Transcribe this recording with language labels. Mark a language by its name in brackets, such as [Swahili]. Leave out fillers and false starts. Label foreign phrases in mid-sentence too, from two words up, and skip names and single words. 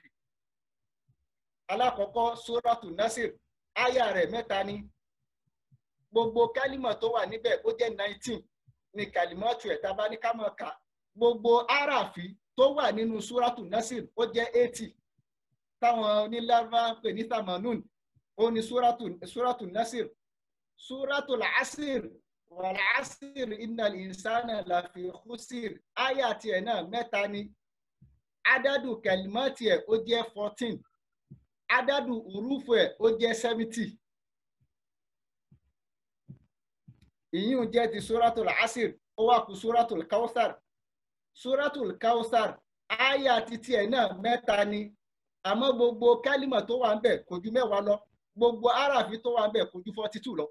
[Yoruba] Alákọ̀ọ́kọ́ Suratul Nasir aya rẹ̀ mẹ́ta ni gbogbo kálímà tó wà níbẹ̀ ó jẹ́ 19 ní kàlímọ́tù ẹ̀ tá a bá ní ká máa kà gbogbo arafi tó wà nínú Suratul Nasir ó jẹ́ 80 táwọn onílàvà pè ní tamanun ó ní Suratul Nasir. Suratul Asir [Arabic] والعصر إن الإنسان لفي خسر [Yoruba] aya tiẹ̀ náà mẹ́ta ni [Arabic] عدد كلمات [Yoruba] ẹ̀ ó jẹ́ 14 [Arabic] عدد حروف [Yoruba] ẹ̀ ó jẹ́ 70. ìyún jẹ́ ti Suratul Asir ó wá kù Suratul Kawsar. Suratul Kawsar aya titi ẹ̀ náà mẹ́ta ni àmọ́ gbogbo kálímà tó wà ń bẹ̀ kò ju 10 lọ gbogbo arafi tó wà ń bẹ̀ kò ju 42 lọ.